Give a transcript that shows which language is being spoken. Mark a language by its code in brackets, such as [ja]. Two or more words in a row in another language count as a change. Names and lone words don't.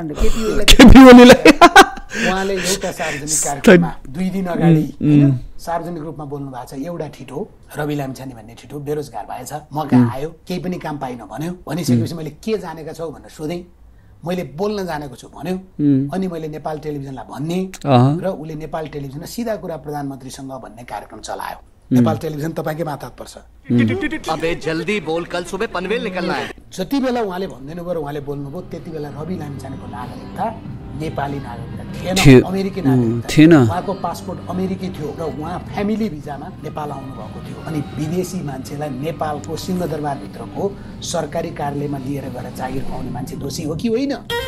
[ne] केपी ओलीलाई उहाँले एउटा सार्वजनिक कार्यक्रममा 2 दिन अगाडि सार्वजनिक रूपमा बोल्नु भएको छ एउटा ठिटो रवि लामिछाने भन्ने ठिटो बेरोजगार भएछ मका आयो केही पनि काम पाइन भन्यो भनिसकेपछि मैले के जानेका छौ भनेर सोधेँ मैले बोल्न जानेको छु भन्यो अनि मैले नेपाल टेलिभिजनलाई भन्ने र उले नेपाल टेलिभिजनमा सिधा कुरा प्रधानमन्त्रीसँग भन्ने कार्यक्रम चलायो नेपाल टेलिभिजन तपाईकै माथा पर्छ [hi] अबे जल्दी बोल कल सुबह पनवेल निकलना है [ne] जति बेला उहाँले भन्दिनु भयो उहाँले बोल्नुभयो त्यति बेला रवि लामिछानेको नागरिकता नेपाली नागरिकता थिएन अमेरिकी नागरिकता थिएन उहाँको पासपोर्ट अमेरिकी थियो र उहाँ फ्यामिली भिजामा नेपाल आउनु भएको थियो अनि विदेशी मान्छेलाई नेपालको सिंहदरबार भित्रको सरकारी कार्यालयमा लिएर गएर जागिर खुवाउने मान्छे दोषी हो कि होइन